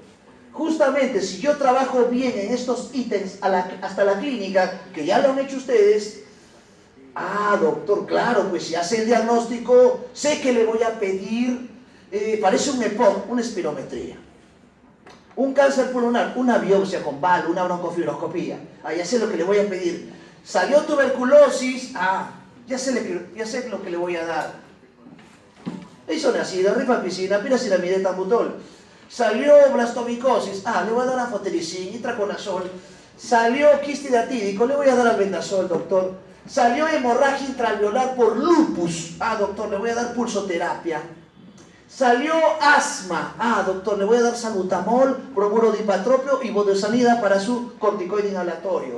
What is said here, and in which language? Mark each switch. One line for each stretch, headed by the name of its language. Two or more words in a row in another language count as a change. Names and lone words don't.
Spanish: Justamente, si yo trabajo bien en estos ítems hasta la clínica, que ya lo han hecho ustedes, doctor, claro, pues si hace el diagnóstico, sé que le voy a pedir, parece un EPOC, una espirometría. Un cáncer pulmonar, una biopsia con BAL, una broncofibroscopía. Ya sé lo que le voy a pedir. Salió tuberculosis, ya sé lo que le voy a dar. Isoniazida, rifampicina, piracilamido, tambutol. Salió blastomicosis, le voy a dar anfotericin, itraconazol. Salió quistidatídico, le voy a dar albendazol, doctor. Salió hemorragia intraalveolar por lupus, doctor, le voy a dar pulsoterapia. Salió asma, doctor, le voy a dar salbutamol, bromuro dipatropio y budesonida para su corticoide inhalatorio.